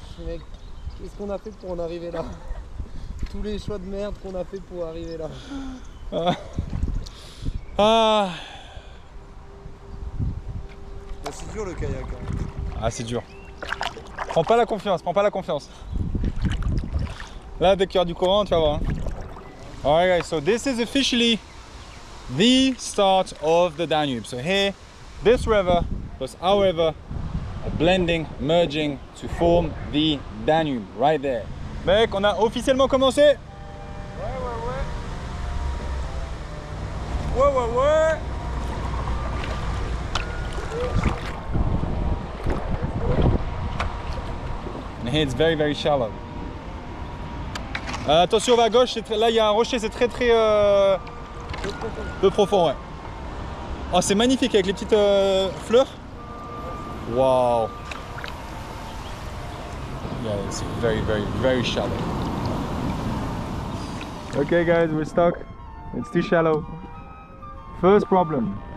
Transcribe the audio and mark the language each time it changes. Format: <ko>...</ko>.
<fr>Mec, qu'est-ce qu'on a fait pour en arriver là? Tous les choix de merde qu'on a fait pour arriver là. Ah, Bah, c'est dur le kayak. Hein. ah c'est dur. Prends pas la confiance, prends pas la confiance. Là, dès qu'il y aura du courant, tu vas voir. Hein.</fr> <en>Alright guys, so this is officially the start of the Danube. So here, this river plus our river are blending, merging to form the Danube, right there.</en> <fr>Mec, on a officiellement commencé. Ouais. Ouais.</fr> <en>And here it's very, very shallow.</en> <fr>Attention, on va à gauche, là il y a un rocher, c'est très peu profond, ouais. Oh, c'est magnifique avec les petites fleurs. Wow.</fr> <en>Yeah, it's very, very, very shallow. Okay guys, we're stuck. It's too shallow. First problem.</en>